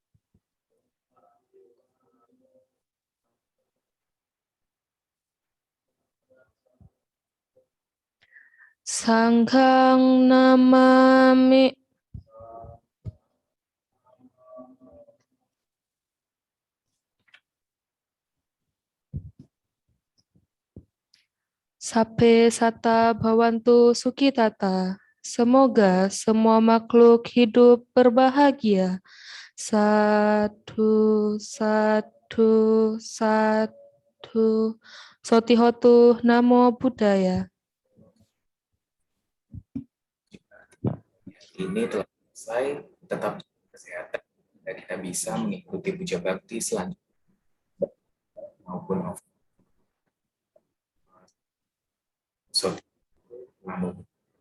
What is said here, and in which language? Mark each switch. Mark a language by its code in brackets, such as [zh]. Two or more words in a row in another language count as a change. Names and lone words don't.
[pi] Sanghang Namami Sabbe Sata Bhawantu Sukitata. [id] Semoga semua makhluk hidup berbahagia. [pi] Sadhu, sadhu, sadhu. Sotihotu Namo Buddhaya. [id] ini telah selesai. Tetap jaga kesehatan, agar kita bisa mengikuti puja bakti selanjutnya maupun so,